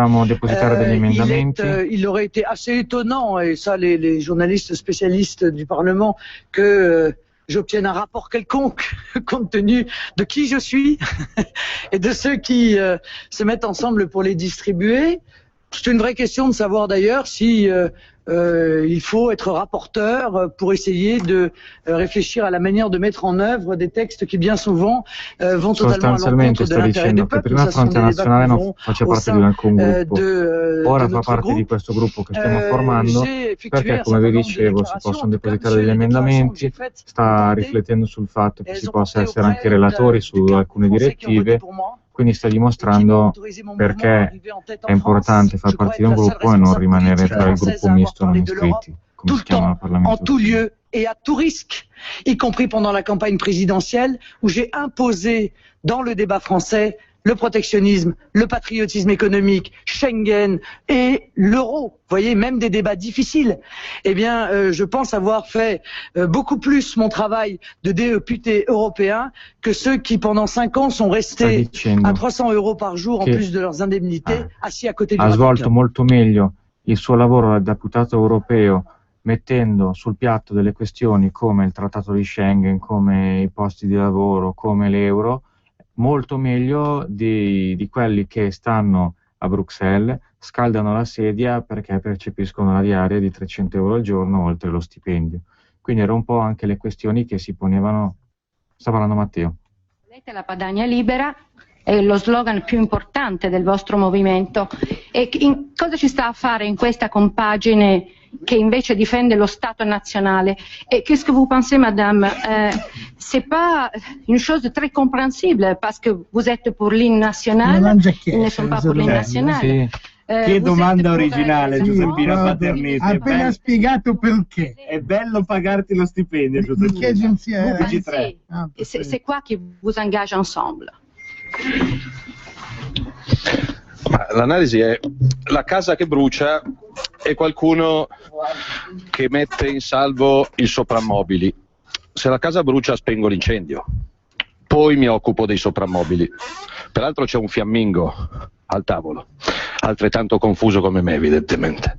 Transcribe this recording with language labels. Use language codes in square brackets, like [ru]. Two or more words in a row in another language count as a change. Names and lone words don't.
[fr] Il aurait été assez étonnant, et ça les journalistes spécialistes du Parlement, que j'obtienne un rapport quelconque compte tenu de qui je suis et de ceux qui se mettent ensemble pour les distribuer. C'est une vraie question de savoir d'ailleurs si il faut être rapporteur pour essayer de réfléchir à la manière de mettre en œuvre des textes qui bien souvent vont totalement à l'encontre de l'intérêt des peuples. Ça sont des débats qui vont au sein [it] ora fa parte di questo gruppo che stiamo formando perché, come vi dicevo, si possono depositare degli emendamenti, sta riflettendo sul fatto che si possa essere anche relatori su alcune direttive. Quindi sta dimostrando perché è importante far parte di un gruppo e non rimanere tra il gruppo misto non iscritti, come si chiama al Parlamento. [fr] En tout lieu et à tout risque, y compris pendant la campagne présidentielle, où j'ai imposé dans le débat français le protectionnisme, le patriotisme économique, Schengen et l'euro. Vous voyez, même des débats difficiles. Eh bien, je pense avoir fait beaucoup plus mon travail de député européen que ceux qui, pendant 5 ans, sont restés à 300 € par jour en plus de leurs indemnités, assis à côté du [it] ha svolto molto meglio il suo lavoro da deputato europeo mettendo sul piatto delle questioni come il trattato di Schengen, come i posti di lavoro, come l'euro, molto meglio di quelli che stanno a Bruxelles, scaldano la sedia perché percepiscono la diaria di 300 € al giorno oltre lo stipendio. Quindi era un po' anche le questioni che si ponevano. Sta parlando Matteo. La Padania libera è lo slogan più importante del vostro movimento. E cosa ci sta a fare in questa compagine che invece difende lo Stato nationale? [fr] Et qu'est-ce que vous pensez, madame? C'est pas une chose très compréhensible parce que vous êtes pour l'hymne national, ils ne sont pas pour l'hymne national. [it] Sì. Che domanda originale, Giuseppina Paternetti. Ha appena spiegato perché. È bello pagarti lo stipendio, Giuseppina. Che agenzia è? [fr] C'est quoi qui vous engage ensemble? [it] Ma l'analisi è: la casa che brucia è qualcuno che mette in salvo i soprammobili. Se la casa brucia spengo l'incendio, poi mi occupo dei soprammobili. Peraltro c'è un fiammingo al tavolo, altrettanto confuso come me evidentemente.